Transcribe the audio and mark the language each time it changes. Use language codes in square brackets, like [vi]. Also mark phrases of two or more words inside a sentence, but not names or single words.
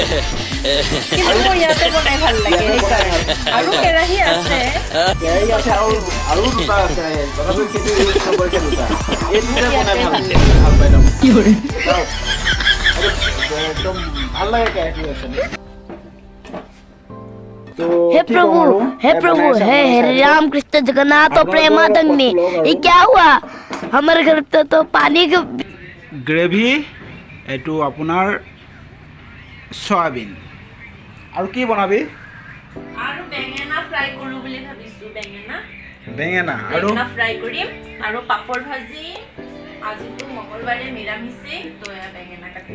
[as] কিন্তু মোৰ ইয়াতে বনাই ভাল লাগে আৰু কেৰাহী আছে কেৰাহী আছে আৰু দুটা আছে তথাপি কিন্তু ইউজ নকৰিছে দুটা এইটোতে বনাই ভাল পাই যাম কি কৰে एकदम ভাল লাগে কেৰাহীটো আছে [hi] हे प्रभु हे राम कृष्ण जगन्नाथ और प्रेमानंदी ये क्या हुआ हमारे घर तो पानी के [as] গ্ৰেভি এইটো আপোনাৰ সয়াবিন আৰু কি বনাবি আৰু বেঙেনা ফ্ৰাই কৰো বুলি ভাবিছো বেঙেনা আৰু ফ্ৰাই কৰিম আৰু পাপৰ ভাজি আজিতো মঙ্গলবাৰে নিৰামিষে তো বেঙেনা কাটি